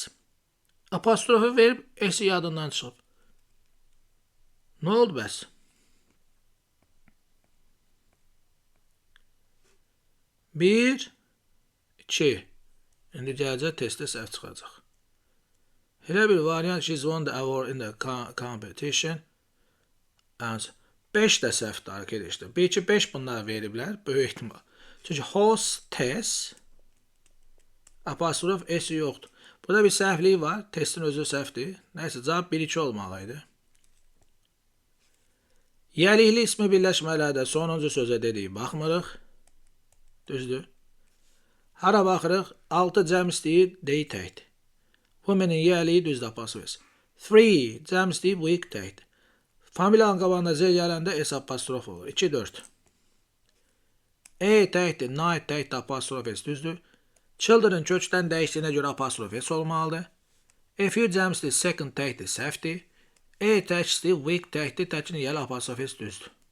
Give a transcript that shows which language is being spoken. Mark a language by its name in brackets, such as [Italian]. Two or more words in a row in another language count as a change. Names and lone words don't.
[Azerbaijani] Apostrofu verib, S-i yadından çıxıb. Nə oldu bəs? Bir, iki. İndi gələcək testdə səhv çıxacaq. Elə bir variant, [English] she's won the award in the competition. [Azerbaijani] 5 də səhvdir arkadaşlar. 1-2-5 bunlar veriblər, böyük ehtimal. Çünki hostess, apostrof S yoxdur. Burada bir səhvlik var, testin özü səhvdir. Nəysə, cavab 1-2 olmalıydı. Yəlikli ismi birləşmələrdə sonuncu sözə dedik, baxmırıq. Düzdür. Hara baxırıq? 6 cəm istəyir, dey təkdir. Women-in yəliyi düzdür, apostrof s. 3 cəm istəyir, week təkdir. Familiyanın qabağına z gələndə s apostrof olur. 2, 4. Təkdir, night təkdir, apostrof s düzdür. Children kökdən dəyişdiyinə görə apostrof s olmalıdır. [English] A few [Azerbaijani] cəm istəyir, second təkdir, səhvdir. Təkdir, week təkdir, təkin yəli apostrof s düzdür.